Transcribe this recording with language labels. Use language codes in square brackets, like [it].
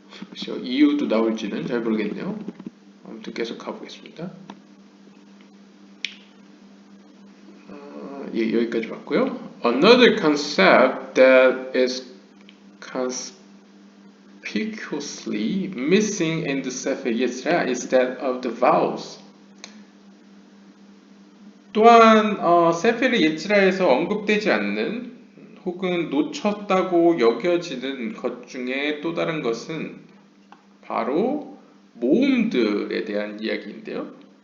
[ko] 그래서 이유도 나올지는 잘 모르겠네요. 아무튼 계속 가보겠습니다. 예, 여기까지 봤고요. [en] Another concept that is conspicuously missing in the Sefer Yetzirah is that of the vowels. [ko] 또한 세페르 예지라에서 언급되지 않는 혹은 놓쳤다고 여겨지는 것 중에 또 다른 것은 바로 모음들에 대한 이야기인데요.